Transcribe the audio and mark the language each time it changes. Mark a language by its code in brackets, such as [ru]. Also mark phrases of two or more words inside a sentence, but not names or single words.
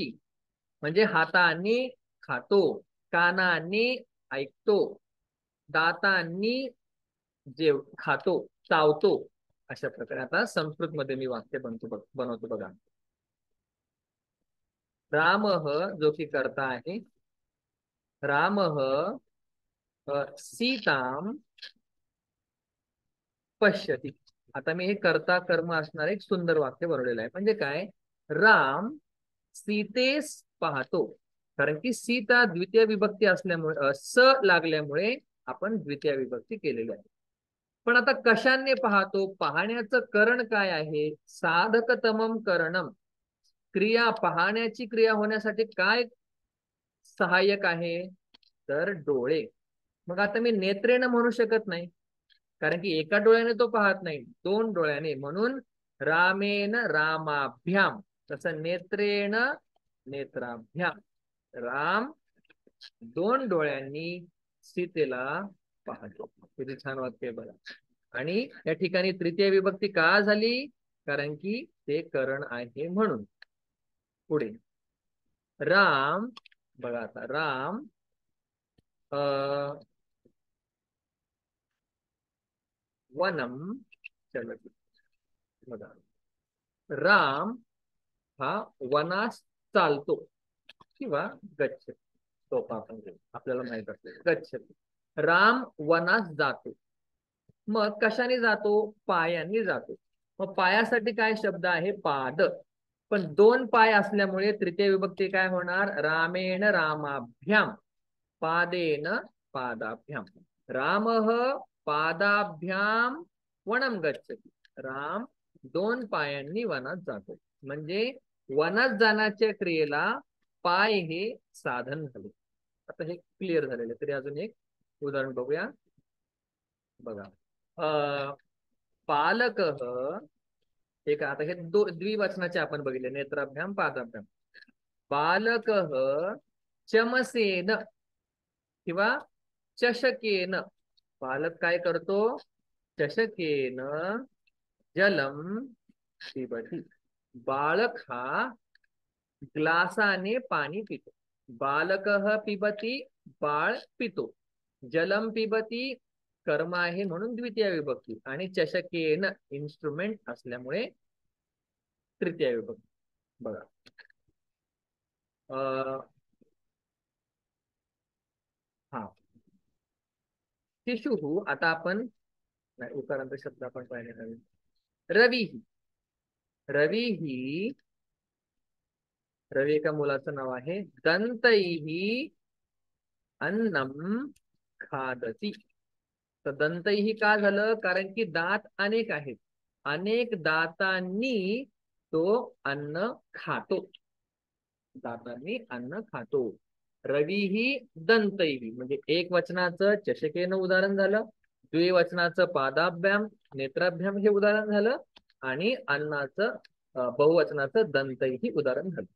[mr] म्हणजे हाताने खातो, कानाने ऐकतो, दातांनी खातो, चावतो. अशा प्रकारे आता संस्कृत मध्ये मी वाक्य बनवतो. बघा, रामः जो की कर्ता आहे, [sa] रामः सीताम पश्यती. [mr] आता मी हे कर्ता कर्म असणार एक सुंदर वाक्य बनवलेलं आहे. म्हणजे काय? राम सीतेस पाहतो. कारण की सीता द्वितीय विभक्ती असल्यामुळे स लागल्यामुळे आपण द्वितीय विभक्ती केलेली आहे. पण आता कशाने पाहतो? पाहण्याचं करण काय आहे? [sa] साधकतमम करणम. [mr] क्रिया, पाहण्याची क्रिया होण्यासाठी काय सहाय्यक आहे? तर डोळे. मग आता मी नेत्रेनं म्हणू शकत नाही, कारण की एका डोळ्याने तो पाहत नाही, 2 डोळ्याने. [sa] म्हणून रामेन रामाभ्याम, तसं नेत्रेण नेत्राभ्याम. [mr] राम 2 डोळ्यांनी सीतेला पाहतो. किती छान वाक्य बघा. आणि या ठिकाणी तृतीय विभक्ती का झाली? कारण की ते करण आहे म्हणून. पुढे राम. बघा आता [sa] राम वनम चलती. [mr] बघा, राम हा वनास चालतो किंवा गच्छति. सोपा आपण आपल्याला माहित असते गच्छति. राम वनास जातो. मग कशाने जातो? पायांनी जातो. मग पायासाठी काय शब्द आहे? पाद. पण 2 पाय असल्यामुळे तृतीय विभक्ती काय होणार? [sa] रामेण रामाभ्याम, पादेन पादाभ्याम. रामः पादाभ्याम वनम गच्छति. [mr] राम 2 पायांनी वनात जातो. म्हणजे वनात जाण्याच्या क्रियेला पाय हे साधन झाले. आता हे क्लिअर झालेले. तरी अजून एक उदाहरण बघूया. बघा, बालक एक आता हे द्विवचनाचे आपण बघितले [sa] नेत्राभ्याम पादाभ्याम. बालक चमसेन किंवा चषकेन. [mr] बालक काय करतो? [sa] चषकेन जलम पिबती. [mr] बालक हा ग्लासाने पाणी पितो. [sa] बालक पिबती, [mr] बाळ पितो. [sa] जलम पिबती [mr] कर्म आहे म्हणून द्वितीय विभक्ती, आणि चषकेन इन्स्ट्रुमेंट असल्यामुळे तृतीय विभक्ती. बघा हा शिशु. आता आपण नाही, उकारांत शब्द आपण पाहिले नाही. रवी. रवी ही रवी एका मुलाचं नाव आहे. [sa] दंतैही अन्नम खादती. [mr] तर दंतैही का झालं? कारण की दात अनेक आहेत. अनेक दातांनी तो अन्न खातो. दातांनी अन्न खातो. रवी ही दंतैही म्हणजे एक वचनाचं चषकेनं उदाहरण झालं, द्विवचनाचं [sa] पादाभ्याम नेत्राभ्याम [mr] हे उदाहरण झालं, आणि अन्नाचं बहुवचनाचं दंतैही उदाहरण झालं.